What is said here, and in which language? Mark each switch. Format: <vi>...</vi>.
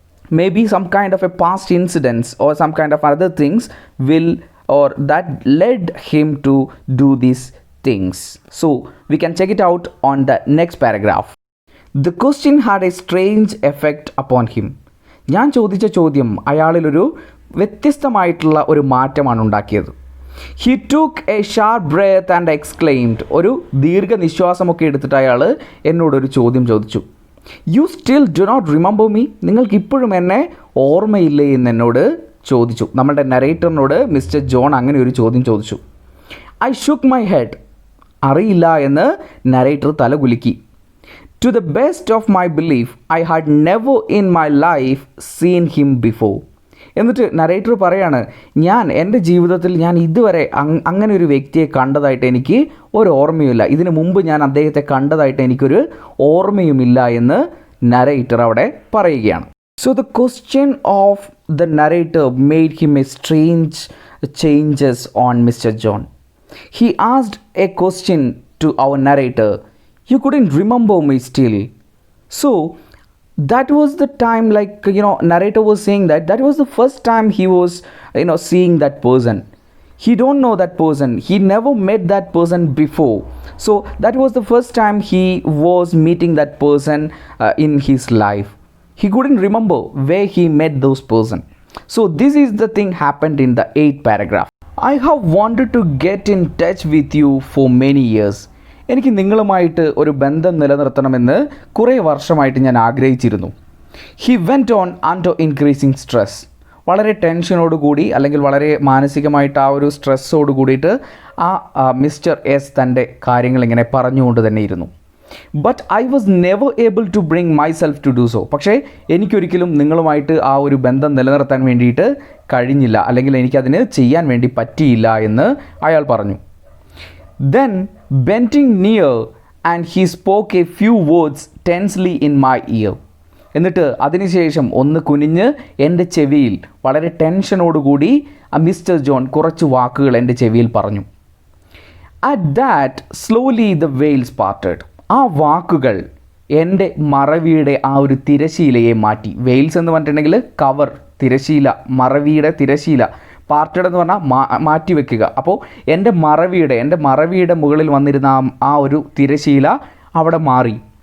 <en>Maybe some kind of a past incidents or some kind of other things will, or that led him to do these things. So we can check it out on the next paragraph. The question had a strange effect upon him.</en> <ml>ഞാൻ ചോദിച്ച ചോദ്യം അയാളിലൊരു വ്യത്യസ്തമായിട്ടുള്ള ഒരു മാറ്റമാണ് ഉണ്ടാക്കിയത്.</ml> <en>He took a sharp breath and exclaimed.</en> <ml>ഒരു ദീർഘനിശ്വാസമൊക്കെ എടുത്തിട്ട് അയാൾ എന്നോടൊരു ചോദ്യം ചോദിച്ചു.</ml> <en>You still do not remember me?</en> <ml>നിങ്ങൾക്ക് ഇപ്പോഴും എന്നെ ഓർമ്മയില്ലേ എന്ന് എന്നോട് ചോദിച്ചു. നമ്മളുടെ നരേറ്ററിനോട് മിസ്റ്റർ ജോൺ അങ്ങനെ ഒരു ചോദ്യം ചോദിച്ചു.</ml> <en>I shook my head.</en> <ml>അറിയില്ല എന്ന് നരേറ്റർ തല കുലുക്കി.</ml> <en>To the best of my belief, I had never in my life seen him before.</en> <ml>എന്നിട്ട് നരേറ്റർ പറയാണ്, ഞാൻ എൻ്റെ ജീവിതത്തിൽ ഞാൻ ഇതുവരെ അങ്ങനെ ഒരു വ്യക്തിയെ കണ്ടതായിട്ട് എനിക്ക് ഒരു ഓർമ്മയുമില്ല. ഇതിനു മുമ്പ് ഞാൻ അദ്ദേഹത്തെ കണ്ടതായിട്ട് എനിക്കൊരു ഓർമ്മയുമില്ല എന്ന് നരേറ്റർ അവിടെ പറയുകയാണ്.</ml> <en>So the question of the narrator made him a strange changes on Mr. John. He asked a question to our narrator. You couldn't remember me still. So that was the time, like narrator was saying that was the first time he was seeing that person. He don't know that person, he never met that person before. So that was the first time he was meeting that person in his life. He couldn't remember where he met those person. So this is the thing happened in the 8th paragraph. I have wanted to get in touch with you for many years.</en> <ml>എനിക്ക് നിങ്ങളുമായിട്ട് ഒരു ബന്ധം നിലനിർത്തണമെന്ന് കുറേ വർഷമായിട്ട് ഞാൻ ആഗ്രഹിച്ചിരുന്നു.</ml> <en>He went on under increasing stress.</en> <ml>വളരെ ടെൻഷനോടുകൂടി അല്ലെങ്കിൽ വളരെ മാനസികമായിട്ട് ആ ഒരു സ്ട്രെസ്സോട് കൂടിയിട്ട് ആ മിസ്റ്റർ എസ് തൻ്റെ കാര്യങ്ങൾ ഇങ്ങനെ പറഞ്ഞുകൊണ്ട് തന്നെ ഇരുന്നു.</ml> <en>But I was never able to bring myself to do so.</en> <ml>പക്ഷേ എനിക്കൊരിക്കലും നിങ്ങളുമായിട്ട് ആ ഒരു ബന്ധം നിലനിർത്താൻ വേണ്ടിയിട്ട് കഴിഞ്ഞില്ല, അല്ലെങ്കിൽ എനിക്കതിന് ചെയ്യാൻ വേണ്ടി പറ്റിയില്ല എന്ന് അയാൾ പറഞ്ഞു.</ml> <en>Then bending near and he spoke a few words tensely in my ear.</en> <ml>എന്നിട്ട് അതിനുശേഷം ഒന്ന് കുനിഞ്ഞ് എൻ്റെ ചെവിയിൽ വളരെ ടെൻഷനോടുകൂടി മിസ്റ്റർ ജോൺ കുറച്ച് വാക്കുകൾ എൻ്റെ ചെവിയിൽ പറഞ്ഞു.</ml> <en>At that slowly the veils parted.</en> <ml>ആ വാക്കുകൾ എൻ്റെ മറവിയുടെ ആ ഒരു തിരശീലയെ മാറ്റി. വെയിൽസ് എന്ന് പറഞ്ഞിട്ടുണ്ടെങ്കിൽ കവർ, തിരശീല, മറവിയുടെ തിരശീല. പാർട്ടഡ് എന്ന് പറഞ്ഞാൽ മാറ്റി വെക്കുക. അപ്പോൾ എൻ്റെ മറവിയുടെ മുകളിൽ വന്നിരുന്ന ആ ഒരു തിരശീല അവിടെ മാറി.</ml>